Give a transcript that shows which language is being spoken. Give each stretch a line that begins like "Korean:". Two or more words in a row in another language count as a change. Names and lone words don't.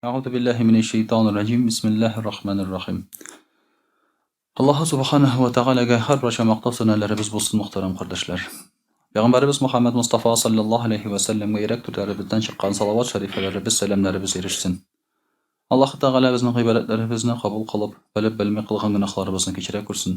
Arabic: أعوذ بالله من الشيطان الرجيم بسم الله الرحمن الرحيم
Uzbek: Alloh subhanahu va taolaga har bir maqtov sanolarimiz bo'lsin muhtaram qardoshlar. Payg'ambarimiz Muhammad Mustafa sallallohu alayhi va sallamga yurak turlarimizdan chiqqan salovat sharifalarimiz salamlarimiz erishsin. Alloh taolo bizning ibodatlarimizni qabul qilib, bilib bilmay qilgan gunohlarimizni kechira ko'rsin.